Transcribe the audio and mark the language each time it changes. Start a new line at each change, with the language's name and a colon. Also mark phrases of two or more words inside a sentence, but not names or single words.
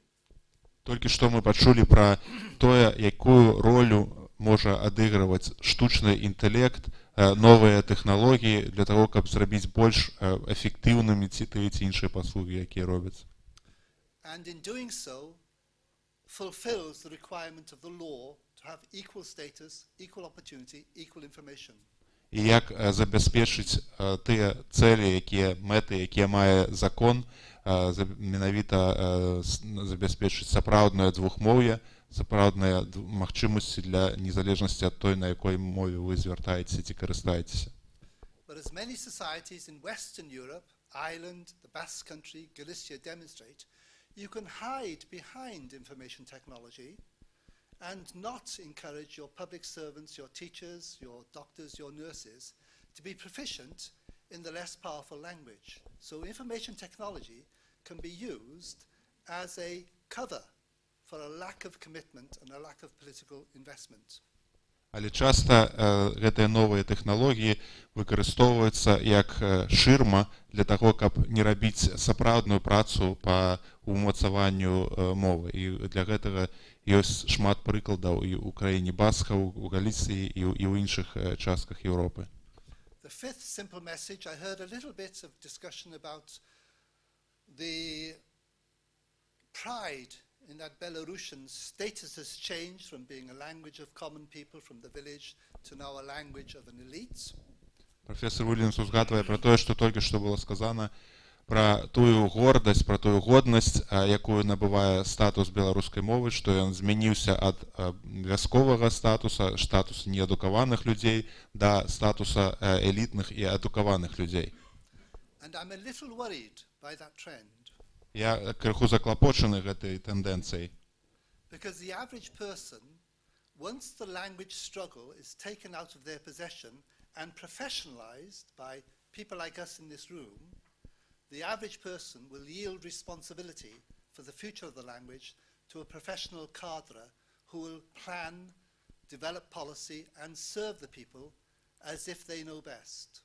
Belarusian: Толькі што мы пачулі пра тое, якую ролю можа адыгрываць штучны інтэлект, новыя тэхналогіі для того, каб зрабіць больш эфектыўнымі тыя ці іншыя паслугі, якія робяць.
English: And in doing so, fulfills the requirement of the law to have equal status, equal opportunity, equal information.
Belarusian: І як забяспечыць тыя цэлі, мэты, якія мае закон, менавіта забяспечыць сапраўднае двухмоўе, сапраўдныя магчымасці для незалежнасці ад той, на якой мове вы звяртаецеся ці карыстаецеся.
English: Whereas many societies in Western Europe, Ireland, the Basque Country, Galicia demonstrate, you can hide behind information technology and not encourage your public servants, your teachers, your doctors, your nurses to be proficient in the less powerful language. So information technology can be used as a cover for a lack of commitment and a lack of political investment.
Belarusian: Але часта гэтыя новыя тэхналогіі выкарыстоўваюцца як шырма для таго, каб не рабіць сапраўдную працу па умацаванню мовы. І для гэтага ёсць шмат прыкладаў і ў краіне баскаў, у Галіцыі і ў іншых частках Еўропы.
English: The fifth simple message, I heard a little bit of discussion about the pride in that Belarusian status has changed from being a language of common people from the village to now a language of an elite.
Belarusian: Професор Уильямс узгадвае пра тое, што толькі што было сказана, пра тую гордасць, пра тую годнасць, якую набывае статус беларускай мовы, што ён змяніўся ад вясковага статуса, статуса неадукаваных людзей, да статуса элітных і адукаваных людзей.
English: And I'm a little worried by that trend.
Belarusian: Я крыху заклапочаны гэтай тэндэнцыяй.
English: Because the average person, once the language struggle is taken out of their possession and professionalized by people like us in this room, the average person will yield responsibility for the future of the language to a professional cadre who will plan, develop policy and serve the people as if they know best.